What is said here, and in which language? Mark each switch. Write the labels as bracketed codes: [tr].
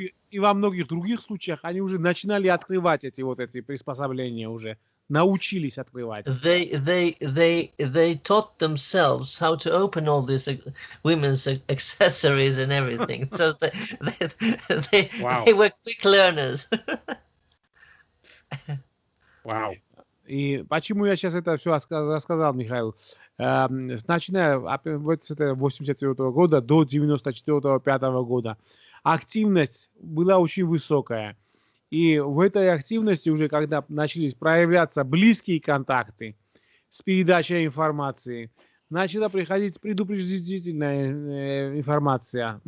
[ru] И во многих других случаях они уже начинали открывать эти приспособления уже, научились открывать. [en] They taught themselves how to open all these women's accessories and everything. So they were quick learners. Wow. [ru] И почему я сейчас это все рассказал, Михаил? Начиная с 1984 года до 1994-1995 года активность была очень высокая. И в этой активности уже, когда начались проявляться близкие контакты с передачей информации, начала приходить предупредительная информация.